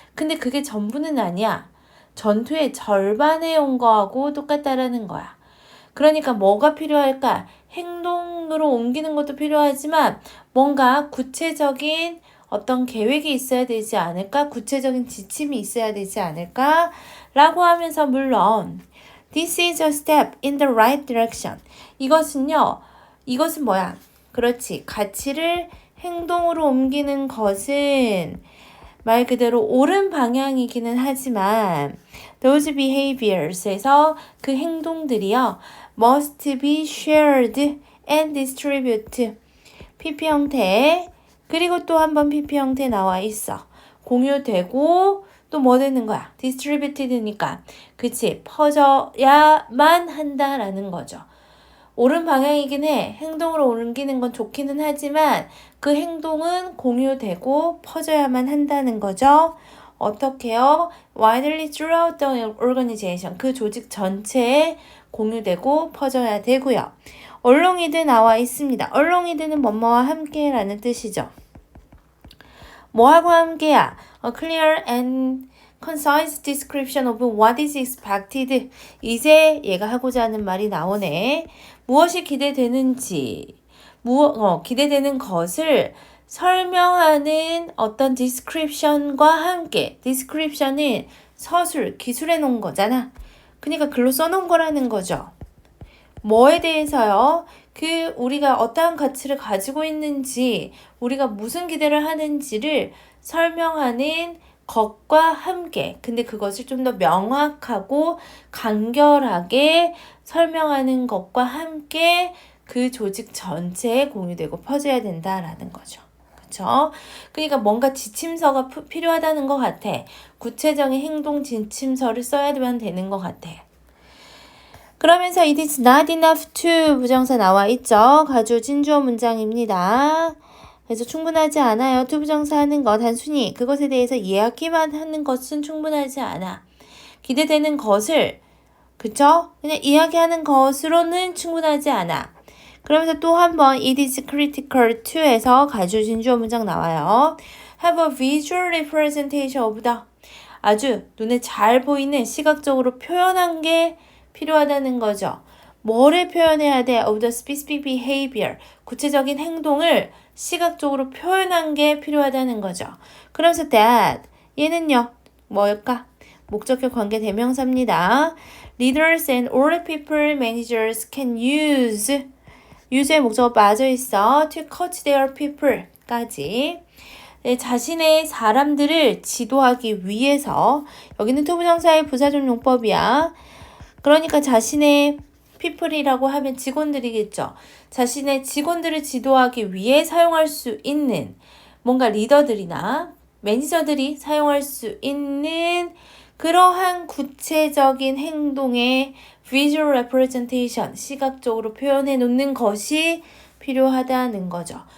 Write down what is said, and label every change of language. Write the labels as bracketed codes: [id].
[ko] 근데 그게 전부는 아니야. 전투의 절반에 온 거하고 똑같다라는 거야. 그러니까 뭐가 필요할까? 행동으로 옮기는 것도 필요하지만 뭔가 구체적인 어떤 계획이 있어야 되지 않을까? 구체적인 지침이 있어야 되지 않을까? 라고 하면서 물론 [en] This is a step in the right direction. [ko] 이것은 뭐야? 그렇지. 가치를 행동으로 옮기는 것은 말 그대로 옳은 방향이기는 하지만 those behaviors에서 그 행동들이요 [en] must be shared and distributed. [ko] PP 형태 그리고 또 한번 PP 형태 나와 있어. 공유되고 또 뭐 되는 거야? distributed니까 그치 퍼져야만 한다라는 거죠. 옳은 방향이긴 해. 행동으로 옮기는 건 좋기는 하지만 그 행동은 공유되고 퍼져야만 한다는 거죠. 어떻게요? [en] widely throughout the organization. [ko] 그 조직 전체에 공유되고 퍼져야 되고요. alongwith 나와 있습니다. alongwith는 뭐뭐와 함께라는 뜻이죠. 뭐하고 함께야? [en] A clear and concise description of what is expected. [ko] 이제 얘가 하고자 하는 말이 나오네. 무엇이 기대되는지, 기대되는 것을 설명하는 어떤 description과 함께, description은 서술, 기술해 놓은 거잖아. 그러니까 글로 써놓은 거라는 거죠. 뭐에 대해서요? 우리가 어떠한 가치를 가지고 있는지, 우리가 무슨 기대를 하는지를 설명하는 것과 함께, 근데 그것을 좀 더 명확하고 간결하게 설명하는 것과 함께 그 조직 전체에 공유되고 퍼져야 된다라는 거죠. 그쵸? 그러니까 뭔가 지침서가 필요하다는 것 같아. 구체적인 행동 지침서를 써야 되는 것 같아. 그러면서 [en] it is not enough to [ko] 부정사 나와 있죠. 가주 진주어 문장입니다. 그래서 충분하지 않아요. to 부정사 하는 거 단순히 그것에 대해서 이야기만 하는 것은 충분하지 않아. 기대되는 것을 그쵸? 그냥 이야기하는 것으로는 충분하지 않아. 그러면서 또 한 번 [en] it is critical to [ko] 에서 가주 진주어 문장 나와요. [en] have a visual representation of the [ko] 아주 눈에 잘 보이는 시각적으로 표현한 게 필요하다는 거죠. 뭐를 표현해야 돼? [en] of the specific behavior. [ko] 구체적인 행동을 시각적으로 표현한 게 필요하다는 거죠. 그러면서 that 얘는요. 뭘까? 목적격 관계 대명사입니다. [en] Leaders and all people managers can use의 [ko] 목적어 빠져 있어. [en] to coach their people까지. [ko] 네, 자신의 사람들을 지도하기 위해서 여기는 투부정사의 부사적 용법이야. 그러니까 자신의 people이라고 하면 직원들이겠죠. 자신의 직원들을 지도하기 위해 사용할 수 있는 뭔가 리더들이나 매니저들이 사용할 수 있는 그러한 구체적인 행동의 visual representation, 시각적으로 표현해 놓는 것이 필요하다는 거죠.